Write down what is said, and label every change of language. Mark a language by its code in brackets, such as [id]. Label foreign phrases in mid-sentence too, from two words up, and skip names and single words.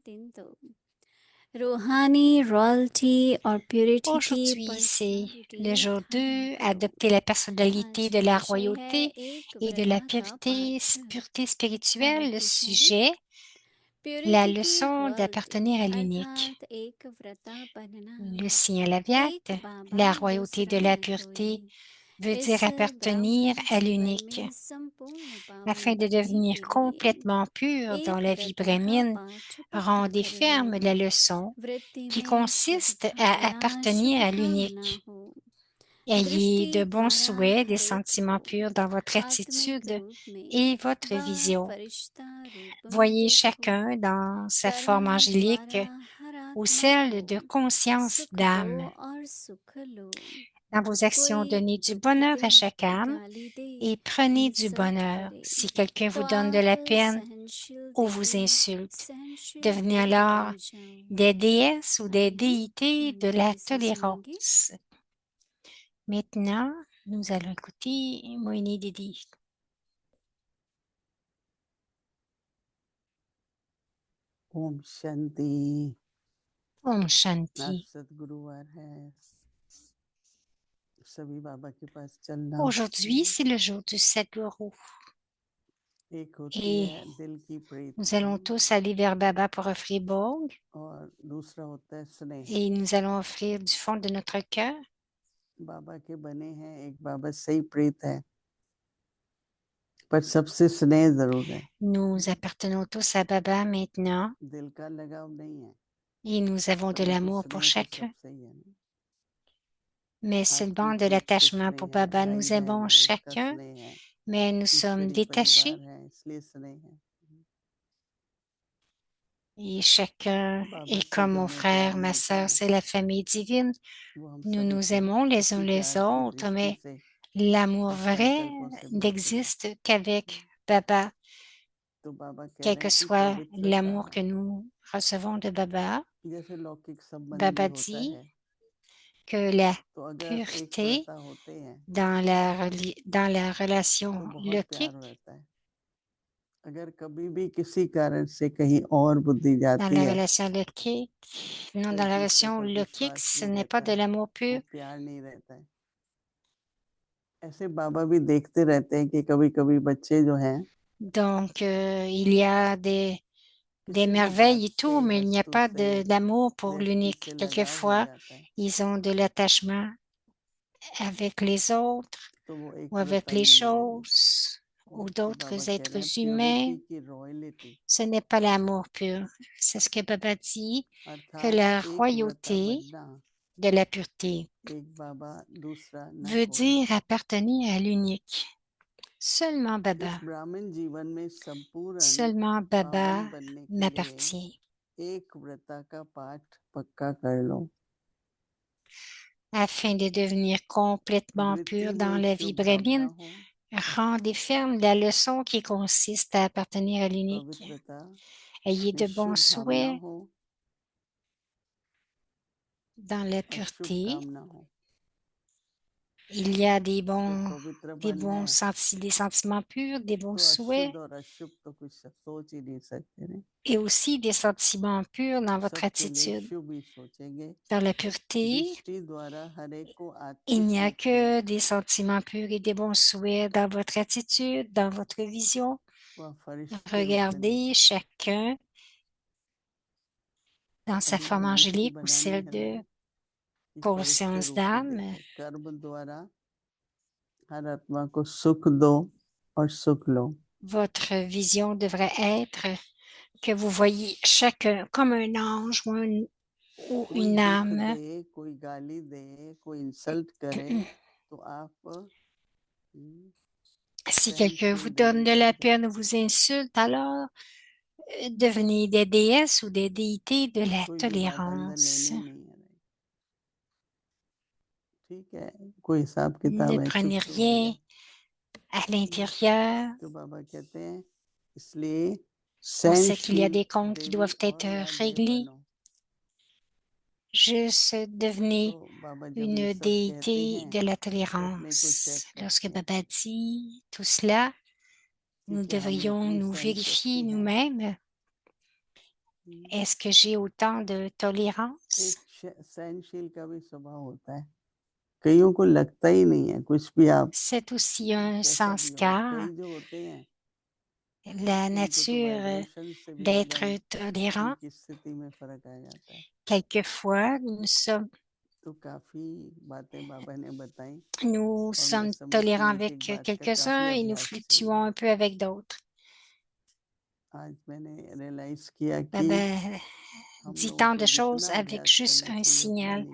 [hi] रूहानी रॉयल्टी और प्योरिटी की [fr] Aujourd'hui, c'est [hi] पर्सनालिटी [fr] le jour [hi] धारण 2, करो। [fr] adopter la personnalité [hi] आज [fr] de la [hi] विषय है [fr] royauté [hi] एक [fr] et de la [hi] व्रता का [fr] pureté, [hi] पाठ। [fr] pureté spirituelle. Le [hi] अवधि [fr] sujet, la [hi] प्योरिटी की [fr] leçon [hi] रॉयल्टी [fr] d'appartenir à l'unique. [hi] अर्थात एक व्रता बनना। [fr] Le signal avyat, [hi] एक बाबा [fr] la royauté [hi] दूसरा [fr] de la [hi] कोई। [fr] pureté, veut [hi] इस [fr] dire appartenir [hi] ब्राह्मण [fr] à [hi] जीवन [fr] l'unique. [hi] में संपूर्ण [fr] Afin [hi] पावन [fr] de [hi] बनने [fr] devenir [hi] के लिए [fr] complètement pur dans [hi] एक [fr] la vie [hi] व्रता का [fr] brahmine, [hi] पाठ पक्का [fr] rendez [hi] कर लो। [fr] ferme la leçon [hi] वृत्ति [fr] qui [hi] में शुभ [fr] consiste à [hi] भावना [fr] appartenir [hi] शुभ [fr] à [hi] कामना [fr] l'unique. [hi] हो। [fr] Ayez [hi] दृष्टि [fr] de bons [hi] द्वारा [fr] souhaits, des [hi] हरित हो। [fr] sentiments purs dans votre [hi] आत्मिक [fr] attitude [hi] रूप में [fr] et votre [hi] व [fr] vision. [hi] फरिश्ता रूप में [fr] Voyez [hi] देखो। [fr] chacun dans sa forme [hi] कर्म [fr] angélique [hi] द्वारा हर [fr] ou [hi] आत्मा [fr] celle [hi] को [fr] de conscience [hi] सुख दो [fr] d'âme. [hi] और सुख लो। [fr] Dans vos actions, [hi] कोई [fr] donnez du [hi] दुख [fr] bonheur [hi] दे [fr] à chaque âme [hi] गाली दे [fr] et prenez du [hi] इंसल्ट [fr] bonheur. [hi] करे [fr] Si quelqu'un [hi] तो [fr] vous donne de [hi] आप [fr] la peine [hi] सहनशील [fr] ou vous [hi] देवी [fr] insulte, [hi] सहनशील [fr] devenez [hi] देव [fr] alors [hi] बन जाओ। [fr] des déesses ou des [hi] आइए हम [fr] déités de la [hi] मोइनीजी से सुनेंगे। [fr] tolérance. Maintenant, nous allons écouter Moini Didi. [hi] ओम शांति। [fr] Om [hi] आज [fr] Shanti. [hi] सदगुरुवार है, सभी बाबा के पास चलना। [fr] Aujourd'hui, c'est le jour du Sadhguru [hi] एक होती [fr] et [hi] है दिल की [fr] nous allons [hi] प्रीति [fr] tous aller vers Baba pour offrir Bog [hi] और दूसरा होता है स्नेह। [fr] et nous allons offrir du fond de notre cœur. [hi] बाबा के बने हैं, एक बाबा सही प्रीत है, पर सबसे स्नेह जरूर है। [fr] Nous appartenons tous à Baba maintenant [hi] दिल का लगाव नहीं है, [fr] et nous avons de [hi] परंतु [fr] l'amour pour [hi] स्नेह तो [fr] chacun. [hi] सबसे ही है ना। [fr] Mais seulement [hi] आत्मिक [fr] de [hi] रूप से [fr] l'attachement pour [hi] स्नेह है, [fr] Baba. [hi] भाई [fr] Nous [hi] बहन [fr] aimons [hi] है उसका [fr] chacun, [hi] स्नेह है, [fr] mais nous sommes [hi] ईश्वरी परिवार [fr] détachés [hi] है इसलिए स्नेह है। [fr] et chacun [hi] बाबा [fr] est [hi] से [fr] comme [hi] जब [fr] mon [hi] में प्यार [fr] frère, ma [hi] मिलता [fr] sœur, [hi] है [fr] c'est la famille divine. [hi] वो हम [fr] Nous [hi] सभी [fr] nous [hi] को [fr] aimons les uns [hi] उसी [fr] les [hi] प्यार की [fr] autres, [hi] दृष्टि [fr] mais [hi] से [fr] l'amour [hi] और [fr] vrai [hi] संकल्पों से भरती है। [fr] n'existe qu'avec Baba. [hi] तो बाबा कह [fr] Quel [hi] रहे [fr] que [hi] हैं कि [fr] soit [hi] पवित्रता [fr] l'amour que nous recevons de Baba, [hi] जैसे लौकिक संबंधी [fr] Baba [hi] होता [fr] dit [hi] है, [fr] que la [hi] तो अगर एक [fr] pureté [hi] व्रता होते हैं [fr] dans la [hi] तो [fr] relation [hi] बहुत प्यार [fr] lokique, [hi] रहता है। अगर कभी भी किसी कारण से कहीं और बुद्धि [fr] dans [hi] जाती [fr] la [hi] है [fr] relation lokique, non, [hi] तो [fr] dans [hi] एक [fr] la [hi] दूसरे [fr] relation [hi] पर [fr] lokique, [hi] विश्वास [fr] ce [hi] नहीं [fr] n'est pas [hi] रहता [fr] de [hi] है, [fr] l'amour [hi] वो [fr] pur. [hi] प्यार नहीं रहता है। ऐसे बाबा भी देखते रहते हैं कि कभी कभी बच्चे जो हैं [fr] Donc, il y a des [hi] किसी भी बात [fr] merveilles et [hi] से, [fr] tout, mais il n'y a [hi] वस्तु [fr] pas [hi] से, [fr] d'amour pour [hi] व्यक्ति [fr] l'unique. [hi] से लगाव हो [fr] Quelquefois, [hi] जाता है, [fr] ils ont de l'attachement avec les autres [hi] तो वो [fr] ou [hi] एक [fr] avec [hi] व्रता [fr] les [hi] नहीं है। [fr] choses ou [hi] तो बाबा [fr] d'autres [hi] कह रहे हैं [fr] êtres humains. [hi] प्योरिटी की रॉयलिटी [fr] Ce n'est pas l'amour pur. C'est ce que Baba dit, que [hi] अर्थात [fr] la [hi] एक व्रता [fr] royauté [hi] बनना, [fr] de la pureté [hi] एक बाबा दूसरा न [fr] veut [hi] हो। [fr] dire appartenir à l'unique. Seulement [hi] इस [fr] Baba, [hi] ब्राह्मण जीवन में संपूर्ण [fr] seulement [hi] पावन [fr] Baba [hi] बनने के लिए [fr] m'appartient. [hi] एक व्रता का पाठ पक्का कर लो। [fr] Afin de devenir complètement [hi] वृत्ति [fr] pur dans [hi] में [fr] la vie [hi] शुभ भावना [fr] brahmine, [hi] हो, [fr] rendez ferme la leçon qui consiste à appartenir à l'unique. [hi] पवित्रता [fr] Ayez [hi] में [fr] de bons [hi] शुभ भावना [fr] souhaits [hi] हो [fr] dans la [hi] और शुभ [fr] pureté. [hi] कामना हो। [fr] Il y a [hi] जब पवित्र [fr] des [hi] बन है [fr] des sentiments purs, des bons [hi] तो [fr] souhaits [hi] अशुद्ध और अशुभ तो कुछ सोच ही नहीं सकते नहीं। [fr] et aussi des sentiments purs dans votre [hi] सबके लिए [fr] attitude. [hi] शुभ ही सोचेंगे। [fr] Dans la pureté, [hi] दृष्टि द्वारा हर एक को [fr] il [hi] आत्मिक [fr] n'y a [hi] रूप में [fr] que des sentiments purs et des bons souhaits dans votre attitude, dans votre vision. [hi] वह फरिश्ते रूप में [fr] Regardez [hi] देखो। [fr] chacun dans sa [hi] अभी [fr] forme [hi] दृष्टि [fr] angélique ou [hi] बनानी [fr] celle [hi] है [fr] de [hi] हमें कि परिष्ठ [fr] conscience [hi] रूप से [fr] d'âme. [hi] देखें, कर्म द्वारा हर आत्मा को सुख दो और सुख लो. [fr] Votre vision devrait être que vous voyez chacun comme un ange ou [hi] कोई [fr] une [hi] दुख [fr] âme. [hi] दे, कोई गाली दे, कोई इंसल्ट करे, तो आप [fr] Si quelqu'un vous [hi] सहनशील देवी [fr] donne de [hi] बन [fr] la peine ou [hi] जाते [fr] vous [hi] हैं. [fr] insulte, alors devenez des déesses ou des déités de la [hi] कोई भी बात अंदर [fr] tolérance. [hi] लेनी नहीं है. ठीक है, कोई हिसाब किताब [fr] Ne [hi] है, चुप [fr] prenez [hi] तो हो [fr] rien [hi] जाए. [fr] à l'intérieur. [hi] तो बाबा कहते हैं इसलिए [fr] On sait qu'il y a [hi] सहनशील [fr] des comptes qui [hi] देवी [fr] doivent être [hi] और या देव [fr] réglés. [hi] बनो. [fr] Juste [hi] तो [fr] devenez [hi] बाबा जब ये [fr] une [hi] सब कहते [fr] déité [hi] हैं [fr] de la [hi] तो अपने को चेक [fr] tolérance. Lorsque [hi] करते हैं [fr] Baba dit tout cela, [hi] कि [fr] nous [hi] क्या हम [fr] devrions [hi] इतनी [fr] nous [hi] सहन [fr] vérifier [hi] शक्ति है. [fr] nous-mêmes. Est-ce que j'ai autant de tolérance? [hi] एक सहनशील का भी स्वभाव होता है. कईयों को लगता ही नहीं है कुछ भी. आप [fr] C'est aussi un [hi] कैसा भी हो, [fr] sanskar, [hi] कई जो होते हैं [fr] la [hi] उनको तो [fr] nature [hi] वाइब्रेशन से भी [fr] d'être [hi] एकदम [fr] tolérant. [hi] उनकी स्थिति में फर्क आ जाता है. [fr] Quelquefois, nous sommes [hi] तो काफी बातें बाबा ने बताई [fr] Nous [hi] और मैं [fr] sommes [hi] समझती [fr] tolérants [hi] हूँ एक एक [fr] avec [hi] बात का काफी [fr] quelques-uns et nous [hi] अभ्यास किया [fr] fluctuons [hi] मैंने. [fr] un peu avec d'autres. [hi] आज मैंने रियलाइज किया कि [fr] Baba [hi] हम [fr] dit [hi] लोगों [fr] tant [hi] को [fr] de choses [hi] जितना [fr] avec [hi] अभ्यास [fr] juste [hi] करना [fr] un [hi] चाहिए उतना [fr] signal.